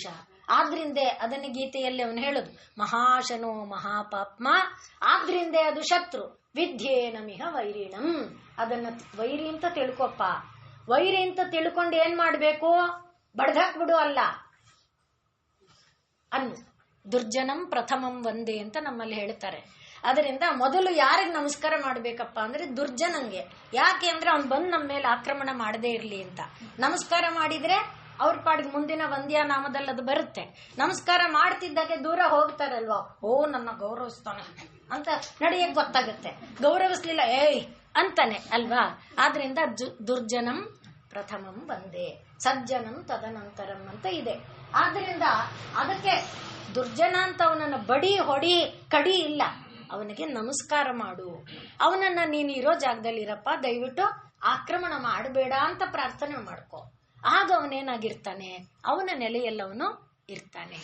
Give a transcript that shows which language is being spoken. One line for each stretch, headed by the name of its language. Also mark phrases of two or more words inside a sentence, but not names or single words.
Kannada: ಆದ್ರಿಂದೇ ಅದನ್ನ ಗೀತೆಯಲ್ಲಿ ಅವನು ಹೇಳುದು,
Sanskrit: ಮಹಾಶನೋ ಮಹಾಪಾಪ್ಮ.
Kannada: ಆದ್ರಿಂದೇ ಅದು ಶತ್ರು.
Sanskrit: ವಿದ್ಯೇನಮಿಹ ವೈರಿಣಂ.
Kannada: ಅದನ್ನ ವೈರಿ ಅಂತ ತಿಳ್ಕೊಪ್ಪ. ವೈರಿ ಅಂತ ತಿಳ್ಕೊಂಡು ಏನ್ ಮಾಡ್ಬೇಕು? ಬಡ್ದಾಕ್ಬಿಡು ಅಲ್ಲ, ಅನ್ನು
Sanskrit: ದುರ್ಜನಂ ಪ್ರಥಮಂ ವಂದೇ
Kannada: ಅಂತ ನಮ್ಮಲ್ಲಿ ಹೇಳ್ತಾರೆ. ಅದರಿಂದ ಮೊದಲು ಯಾರಿಗೆ ನಮಸ್ಕಾರ ಮಾಡ್ಬೇಕಪ್ಪ ಅಂದ್ರೆ ದುರ್ಜನಂಗೆ. ಯಾಕೆ ಅಂದ್ರೆ ಅವ್ನು ಬಂದು ನಮ್ಮ ಮೇಲೆ ಆಕ್ರಮಣ ಮಾಡದೇ ಇರ್ಲಿ ಅಂತ. ನಮಸ್ಕಾರ ಮಾಡಿದ್ರೆ ಅವ್ರ ಪಾಡಿಗೆ ಮುಂದಿನ ವಂದ್ಯಾ ನಾಮದಲ್ಲಿ ಅದು ಬರುತ್ತೆ. ನಮಸ್ಕಾರ ಮಾಡ್ತಿದ್ದಾಗೆ ದೂರ ಹೋಗ್ತಾರಲ್ವಾ, ಓ ನನ್ನ ಗೌರವಿಸ್ತಾನೆ ಅಂತ ನಡೆಯಕ್ ಗೊತ್ತಾಗುತ್ತೆ. ಗೌರವಿಸ್ಲಿಲ್ಲ ಏಯ್ ಅಂತಾನೆ ಅಲ್ವಾ. ಆದ್ರಿಂದ
Sanskrit: ದುರ್ಜನಂ ಪ್ರಥಮಂ ವಂದೇ, ಸಜ್ಜನಂ ತದನಂತರಂ
Kannada: ಅಂತ ಇದೆ. ಆದ್ರಿಂದ ಅದಕ್ಕೆ ದುರ್ಜನ ಅಂತ ಅವನನ್ನ ಬಡಿ ಹೊಡಿ ಕಡಿ ಇಲ್ಲ, ಅವನಿಗೆ ನಮಸ್ಕಾರ ಮಾಡು. ಅವನನ್ನ ನೀನು ಇರೋ ಜಾಗದಲ್ಲಿ ಇರಪ್ಪ, ದಯವಿಟ್ಟು ಆಕ್ರಮಣ ಮಾಡಬೇಡ ಅಂತ ಪ್ರಾರ್ಥನೆ ಮಾಡ್ಕೊ. ಆಗ ಅವನೇನಾಗಿರ್ತಾನೆ, ಅವನ ನೆಲೆಯಲ್ಲವನು ಇರ್ತಾನೆ.